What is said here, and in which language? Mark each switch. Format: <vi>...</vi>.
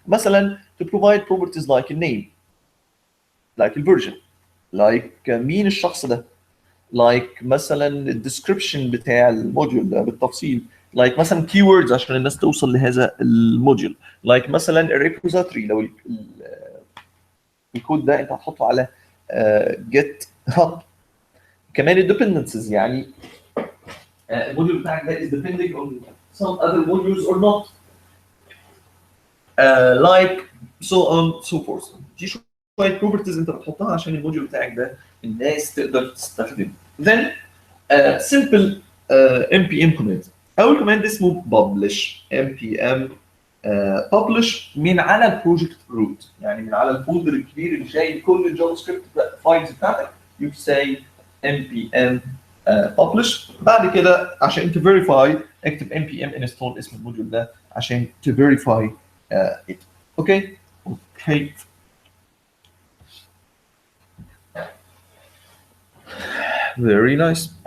<ar>مثلا</ar> <en>to provide properties like a name, like a version, like</en> <ar>مين الشخص ده, like مثلا description بتاع الموديول ده بالتفصيل, like مثلا keywords عشان الناس توصل لهذا الموديول, like مثلا repository لو الكود ده انت هتحطه على GitHub. كمان الديبندنسز يعني الموديول بتاعك ده</ar> <en>is depending on some other modules or not, like so on so forth.</en> <ar>دي شويه properties انت بتحطها عشان الموديول بتاعك ده الناس تقدر تستخدمه.</ar> <en>Then simple npm command.</en> <ar>اول كوماند اسمه publish npm publish من على البروجكت روت، يعني من على الفولدر الكبير اللي شايل كل الجافا سكريبت فايلز بتاعتك.</ar> <en>you say npm publish.</en> <ar>بعد كده عشان تفيريفاي اكتب npm install اسم الموديول ده عشان تفيريفاي it. اوكي اوكي</ar> <en>very nice.</en>